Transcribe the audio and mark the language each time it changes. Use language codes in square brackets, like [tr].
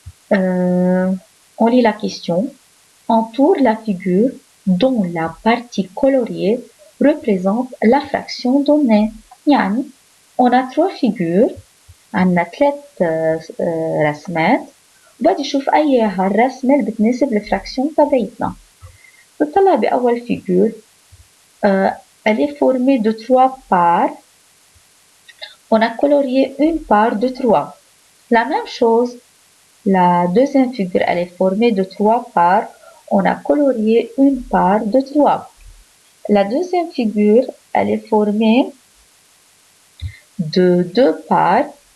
[fr] On lit la question. Entoure la figure dont la partie coloriée représente la fraction donnée. [ar] يعني [fr] on a 3 figures. [ar] عندنا 3 رسمات. وبدي اشوف ايها الرسمة اللي بتناسب الفراكسيون تبعتنا. نطلع بأول figure. [fr] Elle est formée de 3 parts. On a colorié une part de 3. La même chose, la deuxième figure, elle est formée de 3 parts. On a colorié une part de 3. La deuxième figure, elle est formée de 2 parts.